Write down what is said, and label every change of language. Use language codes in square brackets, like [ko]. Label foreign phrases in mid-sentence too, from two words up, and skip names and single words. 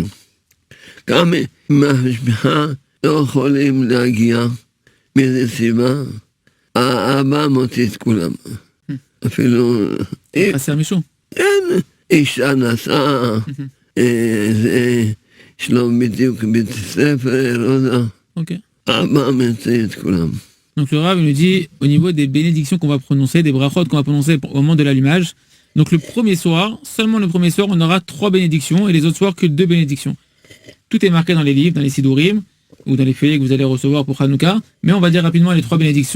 [he] גם אם המשפחה לא יכולים להגיע מאיזה סיבה, האבא מוציא את כולם. אפילו... חסר מישהו? כן, אישה נסעה, יש לו בדיוק בית ספר, לא יודע. האבא מוציא את כולם. [fr] Donc le Rav nous dit, au niveau des bénédictions qu'on va prononcer, des brachot qu'on va prononcer au moment de l'allumage, donc le premier soir, seulement le premier soir, on aura 3 bénédictions et les autres soirs que 2 bénédictions. Tout est marqué dans les livres, dans les Sidurim, ou dans les feuillets que vous allez recevoir pour Hanouka, mais on va dire rapidement les 3 bénédictions.